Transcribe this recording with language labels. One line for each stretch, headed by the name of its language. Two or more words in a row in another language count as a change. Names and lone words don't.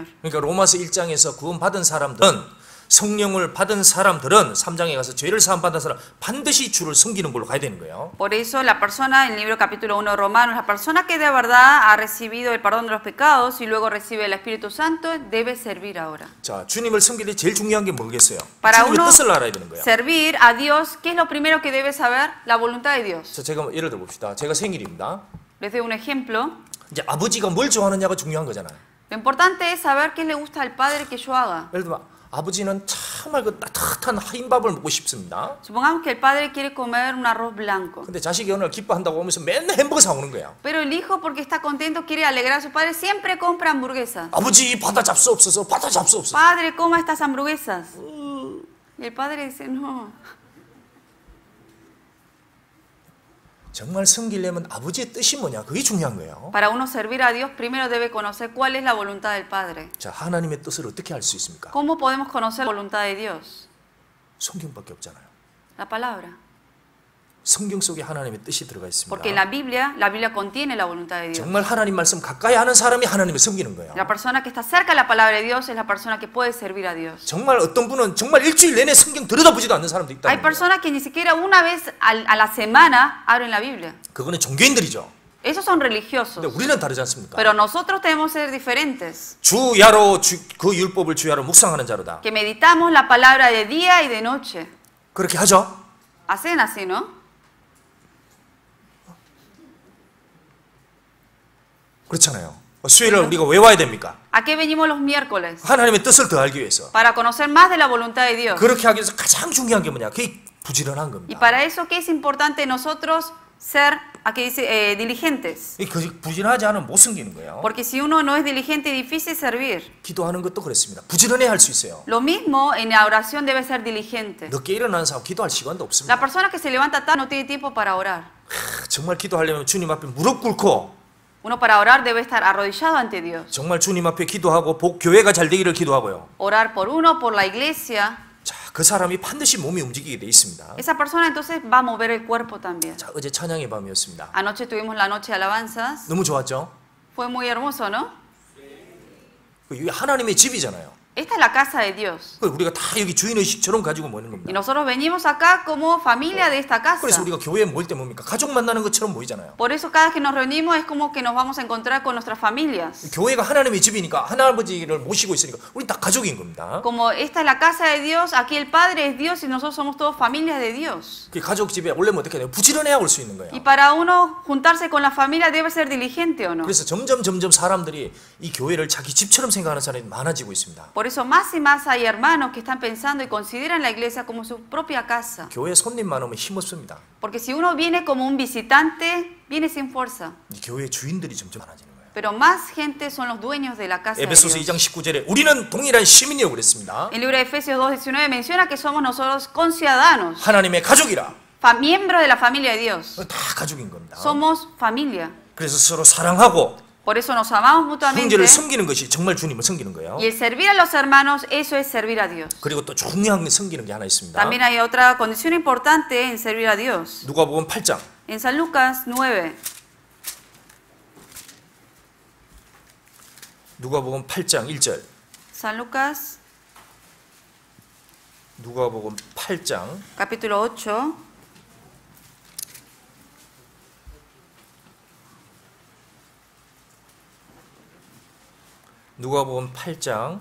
Korean: 그러니까 로마서 1장에서 구원받은 사람들은 성령을 받은 사람들은 3장에 가서 죄를 사함 받은 사람 반드시 주를 섬기는 걸로 가야 되는 거예요.
Spanish: Por eso la persona, en el libro capítulo 1 de Romanos, la persona que de verdad ha recibido el perdón de los pecados y luego recibe el Espíritu Santo, debe servir ahora.
Korean: 자, 주님을 섬길 때 제일 중요한 게 뭐겠어요?
Spanish: Para
Korean: 주님의
Spanish: uno
Korean: 뜻을 알아야 되는 거예요.
Spanish: servir a Dios, ¿qué es lo primero que debe saber? La voluntad de Dios.
Korean: 자, 제가 예를 들어 봅시다. 제가 생일입니다.
Spanish: Les doy un ejemplo.
Korean: 이제 아버지가 뭘 좋아하느냐가 중요한 거잖아요.
Spanish: Lo importante es saber qué le gusta al padre que yo haga.
Korean: 예를 들면 아버지는 정말 그 따뜻한 흰밥을 먹고 싶습니다.
Spanish: Supongamos que el padre quiere comer un arroz blanco.
Korean: 근데 자식이 어느 날 기뻐한다고 하면서 맨날 햄버거 사오는 거예요.
Spanish: Pero el hijo, porque está contento, quiere alegrar a su padre, siempre compra hamburguesas.
Korean: 아버지 바다 잡수 없어서 바다 잡수 없어서.
Spanish: Padre, coma estas hamburguesas. Y el padre dice, no.
Korean: 정말 섬기려면 아버지의 뜻이 뭐냐 그게 중요한 거예요.
Spanish: Para uno servir a Dios, primero debe conocer cuál es la voluntad del Padre.
Korean: 자, 하나님의 뜻을 어떻게 알 수 있습니까?
Spanish: ¿Cómo podemos conocer la voluntad de Dios?
Korean: 성경밖에 없잖아요.
Spanish: La palabra.
Korean: 성경 속에 하나님의 뜻이 들어가 있습니다.
Spanish: Porque en la Biblia contiene la voluntad de Dios.
Korean: 정말 하나님 말씀 가까이 하는 사람이 하나님을 섬기는 거예요.
Spanish: La persona que está cerca de la palabra de Dios es la persona que puede servir a Dios.
Korean: 정말 어떤 분은 정말 일주일 내내 성경 들여다보지도 않는 사람도 있다는
Spanish: Hay
Korean: 거예요.
Spanish: personas que ni siquiera una vez a la semana abren la Biblia.
Korean: 그거는 종교인들이죠.
Spanish: Esos son religiosos.
Korean: 근데 우리는 다르지 않습니까?
Spanish: Pero nosotros tenemos que ser diferentes.
Korean: 주야로 그 율법을 주야로 묵상하는 자로다.
Spanish: Que meditamos la palabra de día y de noche.
Korean: 그렇게 하죠.
Spanish: Hacen así, ¿no?
Korean: 그렇잖아요. 수요일날 우리가 왜 와야 됩니까?
Spanish: ¿A qué venimos los miércoles?
Korean: 하나님의 뜻을 더 알기 위해서.
Spanish: Para conocer más de la voluntad de Dios.
Korean: 그렇게 하기 위해서 가장 중요한 게 뭐냐? 그게 부지런한
Spanish: Y
Korean: 겁니다.
Spanish: para eso, ¿qué es importante nosotros ser, aquí dice, diligentes?
Korean: 그 부지런하지 않으면 못 섬기는 거예요.
Spanish: Porque si uno no es diligente, es difícil servir.
Korean: 기도하는 것도 그렇습니다. 부지런해야 할 수 있어요.
Spanish: Lo mismo en la oración debe ser diligente.
Korean: 늦게 일어나는 사람 기도할 시간도
Spanish: La
Korean: 없습니다.
Spanish: persona que se levanta tarde no tiene tiempo para orar.
Korean: 정말 기도하려면 주님 앞에 무릎 꿇고
Spanish: Uno para orar debe estar arrodillado ante Dios.
Korean: 정말 주님 앞에 기도하고 교회가 잘 되기를 기도하고요.
Spanish: Orar por uno, por la iglesia.
Korean: 자, 그 사람이 반드시 몸이 움직이게 돼 있습니다.
Spanish: Esa persona entonces va a mover el cuerpo también.
Korean: 자, 어제 찬양의 밤이었습니다.
Spanish: Anoche tuvimos la noche de alabanzas.
Korean: 너무 좋았죠?
Spanish: Fue muy hermoso, ¿no?
Korean: 이게 하나님의 집이잖아요.
Spanish: Esta es la casa de Dios.
Korean: 우리가 다 여기 주인의식처럼 가지고 모이는
Spanish: Y
Korean: 겁니다.
Spanish: nosotros venimos acá como familia de esta casa.
Korean: 그래서 우리가 교회에 모일 때 뭡니까? 가족 만나는 것처럼 모이잖아요.
Spanish: Por eso cada vez que nos reunimos es como que nos vamos a encontrar con nuestras familias.
Korean: 교회가 하나님의 집이니까 하나아버지를 모시고 있으니까 우리 다 가족인 겁니다.
Spanish: Como esta es la casa de Dios, aquí el Padre es Dios y nosotros somos todos familias de Dios.
Korean: 그 가족 집에 오려면 어떻게 해야 돼요? 부지런해야 올 수 있는 거예요.
Spanish: Y para uno juntarse con la familia debe ser diligente o no.
Korean: 그래서 점점 사람들이 이 교회를 자기 집처럼 생각하는 사람이 많아지고 있습니다.
Spanish: Por eso más y más hay hermanos que están pensando y consideran la iglesia como su propia casa.
Korean: 교회 손님만 오면 힘없습니다.
Spanish: Porque si uno viene como un visitante, viene sin fuerza.
Korean: 이 교회 주인들이 점점 많아지는 거예요.
Spanish: Pero más gente son los dueños de la casa de
Korean: 에베소서
Spanish: Dios.
Korean: 2장 19절에 우리는 동일한 시민이라고 그랬습니다.
Spanish: El libro de Efesios 2:19 menciona que somos nosotros conciudadanos,
Korean: 하나님의 가족이라.
Spanish: miembros de la familia de Dios.
Korean: 다 가족인 겁니다.
Spanish: Somos familia.
Korean: 그래서 서로 사랑하고
Spanish: Por eso nos amamos mutuamente.
Korean: 형제를 섬기는 것이 정말 주님을 섬기는 거예요.
Spanish: Y el servir a los hermanos, eso es servir a Dios.
Korean: 그리고 또 중요한 게 섬기는 게 하나 있습니다.
Spanish: También hay otra condición importante en servir a Dios.
Korean: 누가복음 8장
Spanish: En San Lucas 9,
Korean: 누가복음 8장 1절
Spanish: San Lucas
Korean: 누가복음 8장
Spanish: capítulo 8,
Korean: 누가복음 8장